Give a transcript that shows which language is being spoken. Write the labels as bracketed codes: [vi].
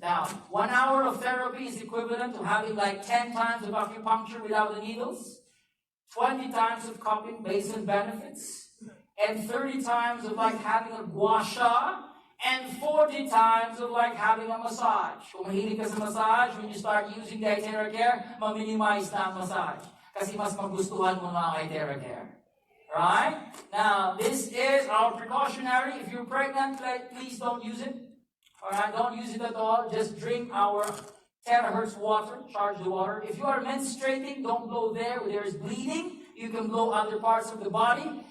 [en] Now, 1 hour of therapy is equivalent to having like 10 times of acupuncture without the needles, 20 times of cupping based on benefits, and 30 times of like having a gua sha, and 40 times of like having a massage. [tl] Kung mahilig ka sa massage, [en] when you start using the iTeraCare, [tl] ma-minimize na ang massage. Kasi mas magustuhan mo na ang iTeraCare. [en] Right? Now, this is our precautionary. If you're pregnant, please don't use it. Alright, don't use it at all. Just drink our terahertz water, charge the water. If you are menstruating, don't blow there where there is bleeding. You can blow other parts of the body.